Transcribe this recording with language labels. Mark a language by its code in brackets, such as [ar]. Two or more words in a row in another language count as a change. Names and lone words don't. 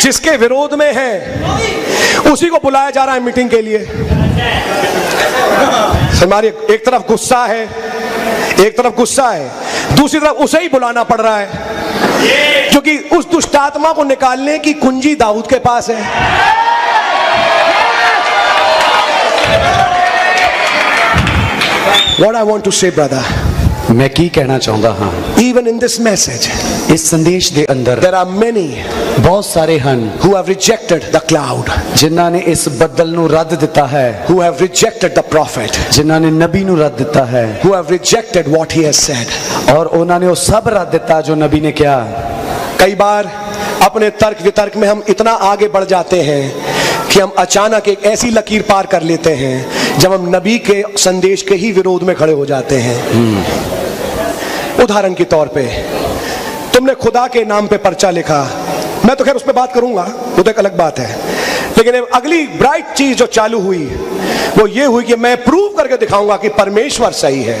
[hi] जिसके विरोध में है उसी को बुलाया जा रहा है मीटिंग के लिए। हमारी एक तरफ गुस्सा है, एक तरफ गुस्सा है, दूसरी तरफ उसे ही बुलाना पड़ रहा है, क्योंकि उस दुष्ट आत्मा को निकालने की कुंजी दाऊद के पास है। [en] What I want to say, brother, [pa] ਮੈਂ ਕੀ ਕਹਿਣਾ ਚਾਹੁੰਦਾ ਹਾਂ, [en] even in this message, [pa] ਇਸ ਸੰਦੇਸ਼ ਦੇ ਅੰਦਰ [en] there are many [pa] ਬਹੁਤ ਸਾਰੇ ਹਨ [en] who have rejected the cloud, [pa] ਜਿਨ੍ਹਾਂ ਨੇ ਇਸ ਬੱਦਲ ਨੂੰ ਰੱਦ ਦਿੱਤਾ ਹੈ, [en] who have rejected the prophet, [pa] ਜਿਨ੍ਹਾਂ ਨੇ ਨਬੀ ਨੂੰ ਰੱਦ ਦਿੱਤਾ ਹੈ, [en] who have rejected what he has said. [pa] ਔਰ ਉਹਨਾਂ ਨੇ ਉਹ ਸਭ ਰੱਦ ਦਿੱਤਾ ਜੋ ਨਬੀ ਨੇ ਕਿਹਾ। [hi] कई बार अपने तर्क वितर्क में हम इतना आगे बढ़ जाते हैं कि हम अचानक एक ऐसी लकीर पार कर लेते हैं जब हम नबी के संदेश के ही विरोध में खड़े हो जाते हैं। उदाहरण के तौर पे, तुमने खुदा के नाम पे पर्चा लिखा, मैं तो खैर उस पर बात करूंगा, वो तो एक अलग बात है, लेकिन अगली ब्राइट चीज जो चालू हुई वो ये हुई कि मैं प्रूव करके दिखाऊंगा कि परमेश्वर सही है।